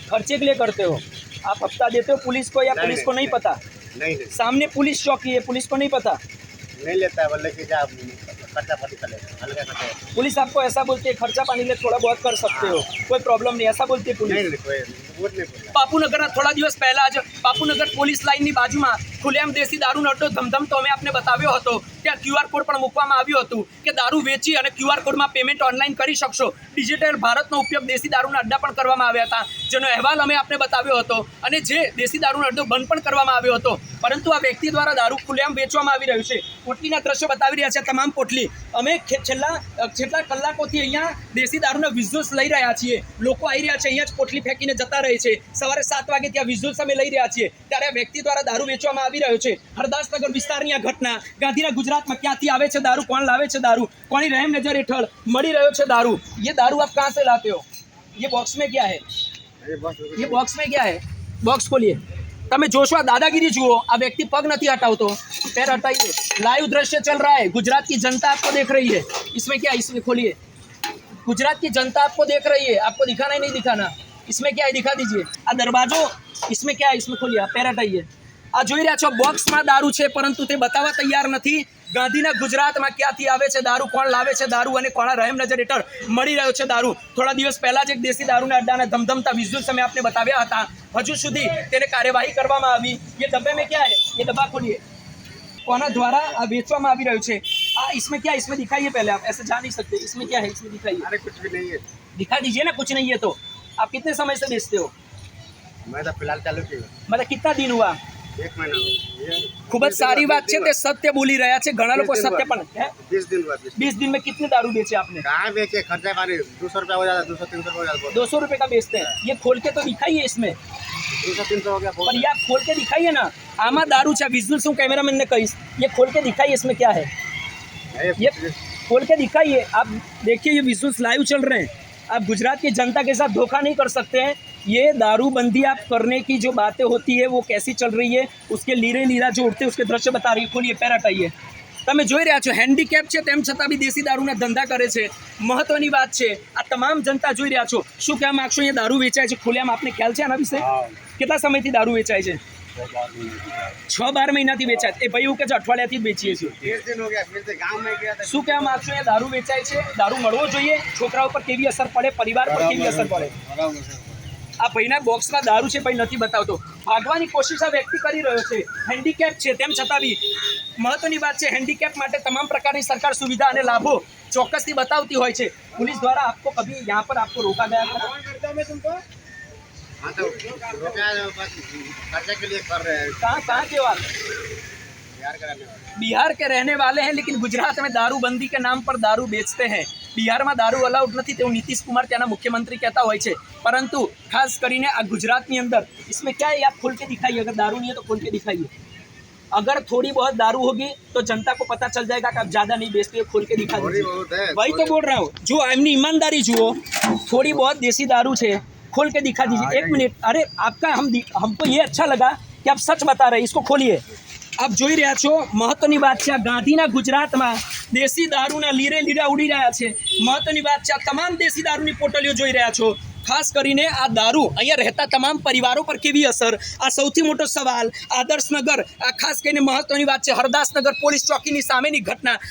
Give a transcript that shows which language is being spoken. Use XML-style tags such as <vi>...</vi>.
<hi>खर्चे के लिए करते हो आप? हफ्ता देते हो पुलिस को या पुलिस को नहीं पता? नहीं सामने पुलिस चौकी है, पुलिस को नहीं पता? नहीं लेता है, बोले कि जा खर्चा पानी कर ले, हल्का खर्चा। पुलिस आपको ऐसा बोलती है खर्चा पानी ले थोड़ा बहुत कर सकते हो, कोई प्रॉब्लम नहीं, ऐसा बोलती है पुलिस? नहीं कोई वो नहीं बोला।</hi> <gu>બાપુનગરના થોડા દિવસ પહેલા જ બાપુનગર પોલીસ લાઇનની બાજુમાં ખુલ્લેઆમ દેશી દારૂનો અડ્ડો ધમધમતો અમે આપને બતાવ્યો હતો। ત્યાં QR કોડ પણ મૂકવામાં આવ્યું હતું કે દારૂ વેચી અને QR કોડમાં પેમેન્ટ ઓનલાઈન કરી શકશો। ડિજિટલ ભારતનો ઉપયોગ દેશી દારૂના અડ્ડા પણ કરવામાં આવ્યા હતા, જેનો અહેવાલ અમે આપને બતાવ્યો હતો અને જે દેશી દારૂનો અડ્ડો બંધ પણ કરવામાં આવ્યો હતો। પરંતુ આ વ્યક્તિ દ્વારા દારૂ ખુલ્લેઆમ વેચવામાં આવી રહ્યું છે। પોટલીના દ્રશ્યો બતાવી રહ્યા છે તમામ પોટલી। અમે છેલ્લા કલાકોથી અહીંયા દેશી દારૂના વિઝ્યુઅલ્સ લઈ રહ્યા છીએ। લોકો આવી રહ્યા છે, અહીંયા જ પોટલી ફેંકીને જતા રહે છે। સવારે 7 વાગે ત્યાં વિઝ્યુઅલ્સ અમે લઈ રહ્યા છીએ, ત્યારે આ વ્યક્તિ દ્વારા દારૂ વેચવામાં આવી રહ્યો છે। હરદાસનગર વિસ્તારની આ ઘટના। ગાંધીના ગુજરાતમાં ક્યાંથી આવે છે દારૂ, કોણ લાવે છે દારૂ, કોની રહેમ નજર હેઠળ મળી રહ્યો છે દારૂ?</gu> <hi>ये दारू आप कहाँ से लाते हो? ये बॉक्स में क्या है? ये बॉक्स में क्या है? बॉक्स खोलिए।</hi> <gu>તમે જોશો આ દાદાગીરી જુઓ। આ વ્યક્તિ પગ નથી હટાવતો,</gu> <hi>पैर हटाइए। लाइव दृश्य चल रहा है, गुजरात की जनता आपको देख रही है। इसमें क्या है? इसमें खोलिए। गुजरात की जनता आपको देख रही है, आपको दिखाना ही नहीं दिखाना? इसमें क्या है दिखा दीजिए।</hi> <gu>आ दरवाजो</gu> <hi>इसमें क्या है? इसमें खोलिए, पैर हटाइए।</hi> <gu>आ જોઈ રહ્યા છો બોક્સમાં દારૂ છે, પરંતુ તે બતાવવા તૈયાર નથી। ગાંધીના ગુજરાતમાં ક્યાંથી આવે છે દારૂ, કોણ લાવે છે દારૂ અને કોના રહેમ નજર હેઠળ મળી રહ્યો છે દારૂ? થોડા દિવસ પહેલા જ એક દેશી દારૂના અડ્ડાના ધમધમતા વિઝ્યુઅલ્સ અમે આપને બતાવ્યા હતા। હજુ સુધી તેને કાર્યવાહી કરવામાં આવી।</gu> <hi>ये डब्बे में क्या है? ये डब्बा खोलिए।</hi> <gu>कोना द्वारा बेचવામાં આવી રહ્યું છે આ?</gu> <hi>इसमें क्या है? इसमें दिखाइए पहले, आप ऐसे जा नहीं सकते। इसमें क्या है? इसमें दिखाइए। अरे कुछ भी नहीं है। दिखा दीजिए ना, कुछ नहीं है तो। आप कितने समय से बेचते हो? मैं तो फिलहाल चालू किया, मतलब कितना दिन हुआ? 1 महीना हुआ।</hi> <gu>खूब જ સારી વાત છે, તે સત્ય બોલી રહ્યા છે। ઘણા લોકો સત્ય પણ</gu> <hi>20 दिन हुआ। 20 दिन में कितने दारू बेचे आपने? कहाँ बेचे? खर्चा पानी 200 रुपया हो जाता, 200-300 हो जाता। 200 रुपये का बेचते हैं। ये खोल के तो दिखाइए इसमें, 200-300 हो गया। पर ये आप खोल के दिखाइए ना।</hi> <gu>आमा दारू છે,</gu> <hi>विजुअल्स हूँ कैमरामैन ने कही, ये खोल के दिखाइए इसमें क्या है। ये खोल के दिखाइए। आप देखिए ये विजुअल्स लाइव चल रहे हैं। आप गुजरात की जनता के साथ धोखा नहीं कर सकते हैं। ये दारूबंदी आप करने की जो बातें होती है वो कैसी चल रही है, उसके लीरे लीरा जो उठते उसके दृश्य बता रही है। खोलिए, पैर हटाइए।</hi> <gu>તમે જોઈ રહ્યા છો હેન્ડીકેપ છે તેમ છતાં બી દેશી દારૂના ધંધા કરે છે। મહત્વની વાત છે, આ તમામ જનતા જોઈ રહ્યા છો। શું કહેવા માગશો? અહીંયા દારૂ વેચાય છે ખુલ્લેઆમ, આપને ખ્યાલ છે આના વિશે? કેટલા સમયથી દારૂ વેચાય છે? 6-12 મહિનાથી વેચાય। એ ભાઈ એવું કે છે અઠવાડિયાથી જ બેચીએ છીએ।</gu> <hi>30 दिन हो गया, फिर से गाँव में गया था।</hi> <gu>શું કહેવા માગશો? અહીંયા દારૂ વેચાય છે, દારૂ મળવો જોઈએ, છોકરાઓ પર કેવી અસર પડે, પરિવાર પર કેવી અસર પડે? આ ભાઈના બોક્સમાં દારૂ છે, ભાઈ નથી બતાવતો। ભાગવાની કોશિશ આ વ્યક્તિ કરી રહ્યો છે। હેન્ડીકેપ છે તેમ છતાં બી મહત્વની વાત છે, હેન્ડીકેપ માટે તમામ પ્રકારની સરકાર સુવિધા અને લાભો ચોક્કસથી બતાવતી હોય છે।</gu> <hi>पुलिस द्वारा आपको कभी यहाँ पर आपको रोका गया था? हाँ तो रुपया बस खर्चा के लिए कर रहे हैं। कहाँ के वाले? बिहार के रहने वाले हैं, लेकिन गुजरात में दारूबंदी के नाम पर दारू बेचते हैं।</hi> <gu>બિહારમાં દારૂ અલાઉડ નથી તેવું નીતિશ કુમાર ત્યાંના મુખ્યમંત્રી કહેતા હોય છે, પરંતુ ખાસ કરીને આ ગુજરાતની અંદર</gu> <hi>इसमें क्या है? आप खोल के दिखाइए। अगर दारू नहीं है तो खोल के दिखाइए। अगर थोड़ी बहुत दारू होगी तो जनता को पता चल जाएगा कि आप ज़्यादा नहीं बेचते। खोल के दिखा दीजिए। वही तो बोल रहा हूँ, जो अपनी ईमानदारी जुओ। थोड़ी बहुत देसी दारू है, खोल के दिखा दीजिए। 1 मिनट। अरे आपका हमको ये अच्छा लगा कि आप सच बता रहे हैं, इसको खोलिए।</hi> <gu>आप જોઈ રહ્યા છો મહત્વની વાત છે, આ ગાંધીના ગુજરાતમાં દેશી દારૂના લીરે લીરા ઉડી રહ્યા છે। મહત્વની વાત છે, આ તમામ દેશી દારૂની પોટલીઓ જોઈ રહ્યા છો। ખાસ કરીને આ દારૂ અહીંયા રહેતા તમામ પરિવારો પર કેવી અસર, આ સૌથી મોટો સવાલ. આદર્શનગર આ ખાસ કરીને મહત્વની વાત છે. હરદાસનગર પોલીસ ચોકીની સામેની ઘટના.</gu>